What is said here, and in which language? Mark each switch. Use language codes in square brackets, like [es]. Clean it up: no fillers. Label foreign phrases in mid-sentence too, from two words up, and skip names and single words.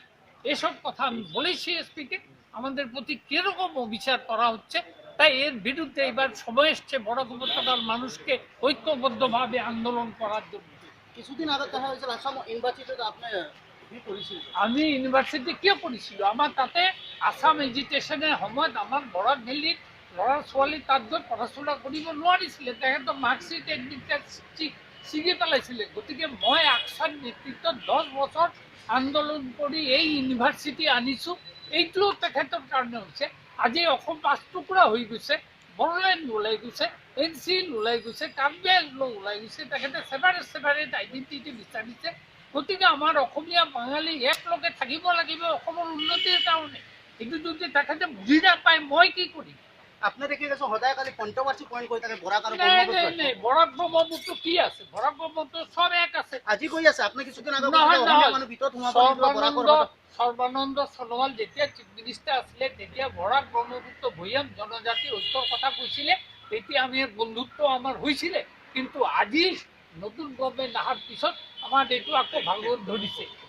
[bn] এসব কথা আমি বলেছি এসপিকে, আমাদের প্রতি কিরকম অবিচার করা হচ্ছে। তাই এর বিরুদ্ধে এবার সময় এসছে বরাক উপত্যকার মানুষকে ঐক্যবদ্ধভাবে আন্দোলন করার জন্য। কিছুদিন আগে দেখা হয়েছিল আসাম ইউনিভার্সিটিতে আপনি [as] আমি ইউনিভার্সিটি কিয় পঢ়িছিলোঁ, আমাৰ তাতে [en] Assam agitation [as] সময়ত আমাৰ বৰাক ভেলীত ল'ৰা ছোৱালী তাত গৈ পঢ়া শুনা কৰিব নোৱাৰিছিলে, তেখেতৰ মাৰ্কশ্বিট এডমিটাৰ ছিগি পেলাইছিলে। গতিকে মই আকচাৰ নেতৃত্বত 10 বছৰ আন্দোলন কৰি এই ইউনিভাৰ্চিটি আনিছোঁ। এইটোও তেখেতৰ কাৰণে হৈছে। আজি অসম 5 টুকুৰা হৈ গৈছে, বড়োলেণ্ড ওলাই গৈছে, NCL ওলাই গৈছে, কাৰ্বি আংলং ওলাই গৈছে, তেখেতে [en] separate identity [as] বিচাৰিছে। গতিকে আমাৰ অসমীয়া বাঙালি একলগে থাকিব লাগিব অসমৰ উন্নতিৰ কাৰণে। এইটো যদি তেখেতে বুজি নাপায় মই কি কৰিম। [bn] আপনি দেখে গেছে সদায় খালি [en] controversy point [bn] করে থাকে বরাক আর [as] নাই, বরাক ব্রহ্মপুত্র কি আছে, বরাক ব্রহ্মপুত্র সব এক আছে। [bn] আজি কই আছে আপনি কিছুদিন আগে [as] সর্বানন্দ সোনোৱাল যেতিয়া [en] chief minister [as] আছিলে তেতিয়া বৰাক ব্ৰহ্মপুত্ৰ ভৈয়াম জনজাতি ঐক্যৰ কথা কৈছিলে, তেতিয়া আমি বন্ধুত্ব আমাৰ হৈছিলে। কিন্তু আজি [en] new government [as] অহাৰ পিছত আমাৰ এইটো আকৌ ভাঙন ধৰিছে।